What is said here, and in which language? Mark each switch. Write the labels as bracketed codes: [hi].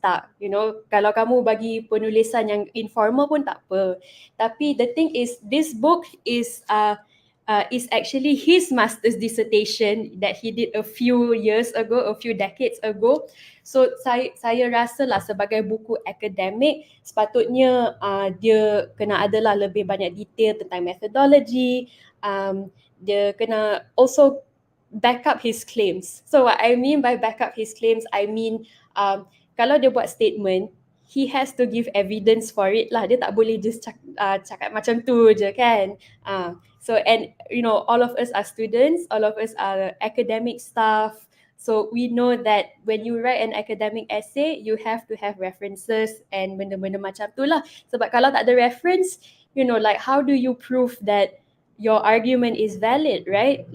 [ms] Tak, kalau kamu bagi penulisan yang informal pun tak apa. Tapi [en] the thing is, this book is actually his master's dissertation that he did a few years ago, a few decades ago. [ms] So saya rasa lah sebagai buku akademik, sepatutnya dia kena adalah lebih banyak detail tentang methodology. Dia kena [en] also back up his claims. So what I mean by back up his claims, I mean [ms] kalau dia buat [en] statement, he has to give evidence for it lah. [ms] Dia tak boleh [en] just [ms] cakap macam tu je kan. [en] So and all of us are students, all of us are academic staff. So we know that when you write an academic essay, you have to have references and [ms] benda-benda macam tu lah. Sebab kalau tak ada [en] reference, like how do you prove that your argument is valid, right?